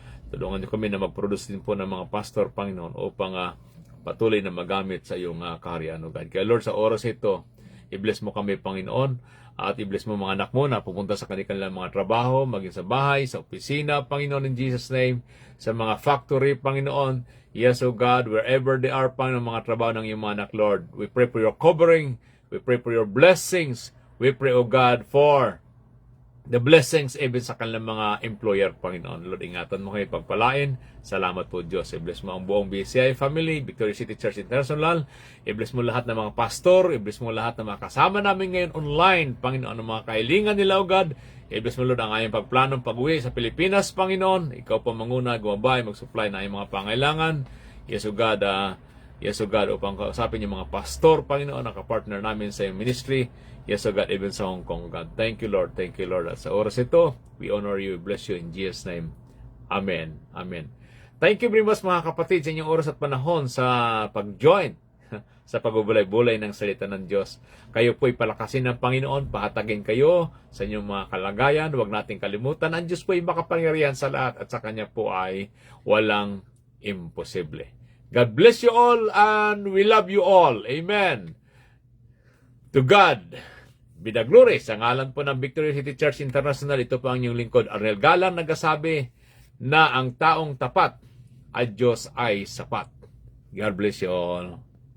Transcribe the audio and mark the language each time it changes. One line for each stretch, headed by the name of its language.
Filipino: Tulungan niyo kami na mag-produce din po ng mga pastor, Panginoon, upang patuloy na magamit sa iyong kaharian, O God. Kaya Lord, sa oras ito, i-bless mo kami, Panginoon, at i-bless mo mga anak mo na pupunta sa kanilang mga trabaho, maging sa bahay, sa opisina, Panginoon,
English: in Jesus' name,
Filipino: sa mga factory, Panginoon.
English: Yes, O God, wherever they are, Panginoon,
Filipino: mga trabaho ng iyong mga anak,
English: Lord. We pray for your covering. We pray for your blessings. We pray, O God, for the blessings even
Filipino: sa kanilang mga employer,
English: Panginoon.
Filipino: Lord, ingatan mo kayo, pagpalain. Salamat po, Diyos. I-bless mo ang buong BCI family, Victory City Church International. I-bless mo lahat ng mga pastor. I-bless mo lahat ng mga kasama namin ngayon online, Panginoon, ang mga kahilingan nila, O God. I-bless mo, Lord, ang ayong pagplanong pag-uwi sa Pilipinas, Panginoon. Ikaw po manguna, gumabay, mag-supply na ayong mga pangailangan.
English: Yes, O God,
Filipino: upang kausapin yung mga pastor, Panginoon, nakapartner namin sa iyong ministry.
English: Yes, O God, even sa Hong Kong, God. Thank you, Lord. Thank you, Lord.
Filipino: At sa oras ito,
English: we honor you. We bless you in Jesus' name. Amen. Amen.
Filipino: Thank you very much, mga kapatid, sa inyong oras at panahon sa pag-join sa pagbubulay-bulay ng salita ng Diyos. Kayo po'y palakasin ng Panginoon, pahatagin kayo sa inyong mga kalagayan. Huwag nating kalimutan, ang Diyos po'y makapangyarihan sa lahat at sa Kanya po ay walang imposible.
English: God bless you all and we love you all. Amen. To God be the glory.
Filipino: Sa ngalan po ng Victory City Church International, ito po ang inyong lingkod, Arnel Galang, nagsasabi na ang taong tapat ay Diyos ay sapat.
English: God bless you all.